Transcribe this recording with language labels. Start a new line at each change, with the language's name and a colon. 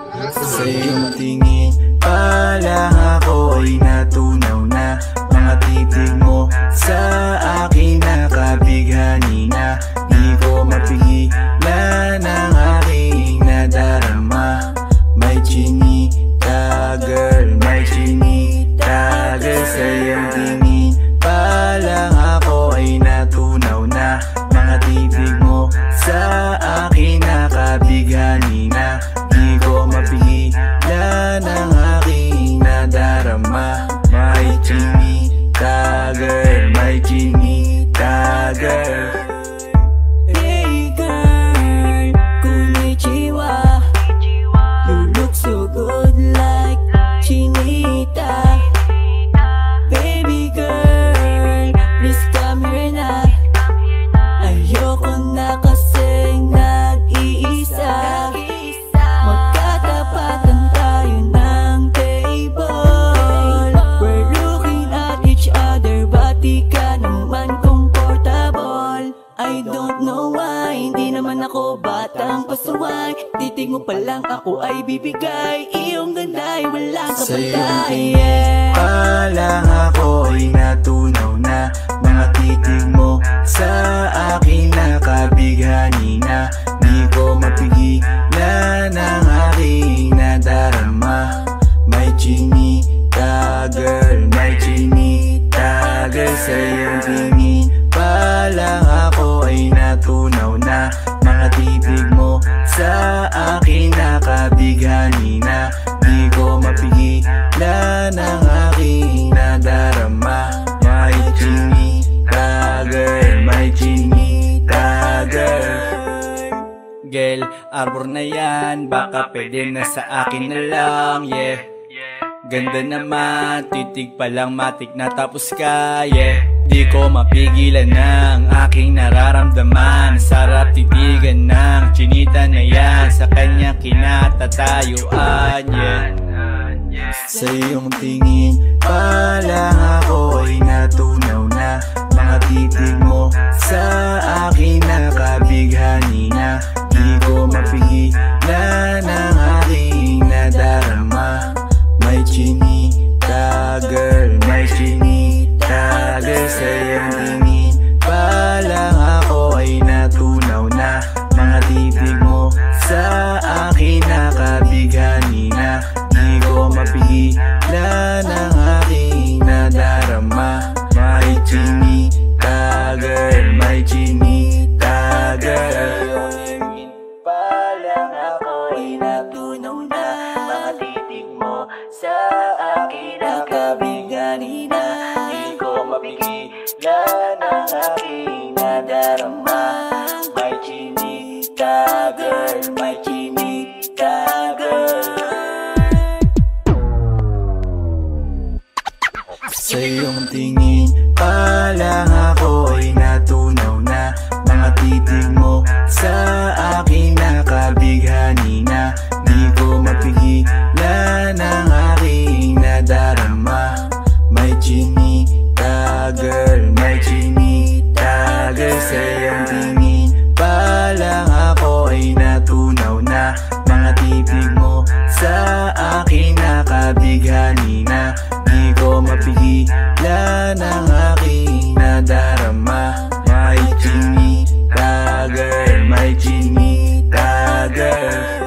Filipino: Sa iyong tingin pa lang ako ay natunaw na. Mga titig mo sa akin nakabighani na. Di ko mapigilan ang aking nadarama. May chinita girl, may chinita girl. Sa iyong tingin pa lang ako ay natunaw na. Mga titig mo sa akin nakabighani na. Di ko mapigilan ang aking nadarama. May chinita girl, may chinita girl.
English: Hey girl, konnichiwa. You look so good like chinita. Baby girl, please come here
Filipino: na. Ayoko na kasing nag-iisa. Magkatapatan tayo ng table.
English: We're looking at each other, but
Filipino: di ka naman
English: comfortable. I don't know why,
Filipino: hindi naman ako batang pasuway. Titig mo pa lang ako ay bibigay. Iyong ganda ay walang Sa iyong kapatay. tingin pa lang ako ay natunaw na. Mga titig mo sa akin nakabighani na. Di ko mapigilan ang aking nadarama. May chinita girl, may chinita girl. Sa iyong tingin pa lang ako ay natunaw na. Mga titig mo sa akin nakabighani na. Di ko mapigilan ang aking nadarama. May chinita girl, may chinita girl. Girl, arbor na yan, baka pwede na sa akin na lang, yeah. Ganda naman, titig pa lang matik na tapos ka, yeah. Di ko mapigilan ng aking nararamdaman. Sarap titigan ng chinita na yan, sa kanya kinatatayuan, yeah. Sa iyong tingin pa lang ako ay natunaw na. Mga titig mo sa akin nakabighani na. Di ko mapigilan ang aking nadarama. May chinita girl, may chinita girl. Sa iyong tingin pa lang ako ay natunaw na. Mga titig mo sa akin nakabighani na. Di ko mapigilan ang aking nadarama. May chinita girl, may chinita girl. Pa lang ako ay natunaw na. Mga titig mo sa akin nakabighani na. Di ko mapigilan ang aking nadarama. May chinita girl, may chinita girl. Sa iyong tingin pa lang ako ay natunaw na. Mga titig mo sa akin nakabighani na. Di ko mapigilan ang aking nadarama. May chinita girl, may chinita girl. Sa iyong tingin pa lang ako ay natunaw na. Mga titig mo sa akin nakabighani na. Di ko mapigilan ang aking nadarama. May chinita girl, may chinita girl.